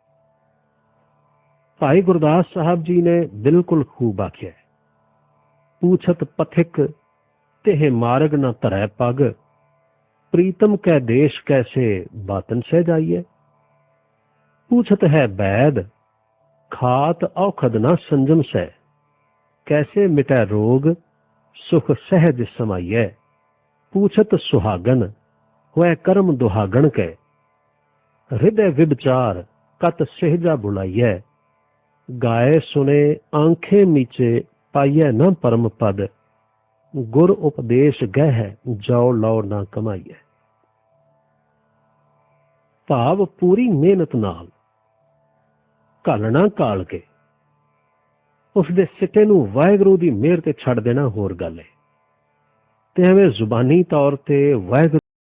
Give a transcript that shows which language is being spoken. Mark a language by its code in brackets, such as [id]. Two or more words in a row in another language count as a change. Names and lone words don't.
[pa] ਭਾਈ ਗੁਰਦਾਸ ਸਾਹਿਬ ਜੀ ਨੇ ਬਿਲਕੁਲ ਖੂਬ ਆਖਿਆ, [bra] पूछत पथिक ते मारग ना धरै पग, प्रीतम कै देश कैसे बातन सहि जाईए। पूछत है बैद, खात औखद ना संजम सहि, कैसे मिटै रोग सुख सहज समाइए। पूछत सुहागन होए कर्म दुहागन के, हृदय विचार कत सहजा बुलाइए। गाए सुने आंखें मीचे पाइए न परम पद, गुर उपदेश गह जाओ लो ना कमाइए। [pa] ਭਾਵ ਪੂਰੀ ਮੇਹਨਤ ਨਾਲ ਘਾਲਨਾ ਘਾਲ ਕੇ ਉਸਕੇ ਸਿਟੇ ਨੂੰ ਵਾਹਿਗੁਰੂ ਕੀ ਮੇਹਰ ਤੇ ਛੜ ਦੇਨਾ ਹੋਰ ਗਲ ਹੈ। ਤੇ ਏਵੇਂ ਜੁਬਾਨੀ ਤੌਰ ਤੇ ਵਾਹਿਗੁਰੂ